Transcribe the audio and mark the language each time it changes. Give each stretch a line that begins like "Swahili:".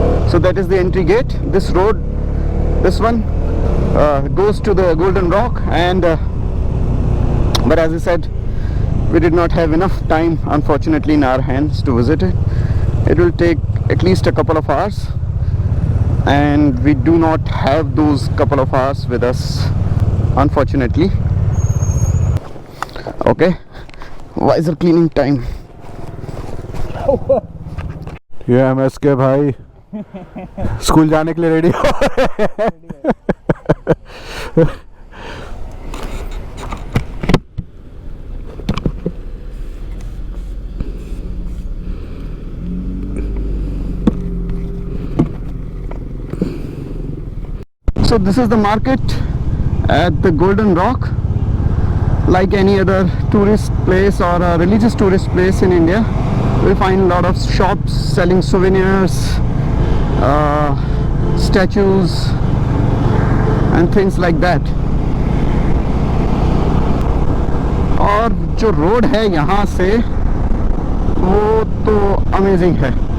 English: So that is the entry gate. This road, this one goes to the Golden Rock, and but as I said, we did not have enough time, unfortunately, in our hands to visit it. It will take at least a couple of hours, and we do not have those couple of hours with us, unfortunately. Okay, visor cleaning time.
Hindi: ये MSK भाई school जाने के लिए ready हो
English: So this is the market at the Golden Rock. Like any other tourist place or a religious tourist place in India, we find a lot of shops selling souvenirs, statues and things like that.
Hindi: और जो road है यहाँ से वो तो amazing है.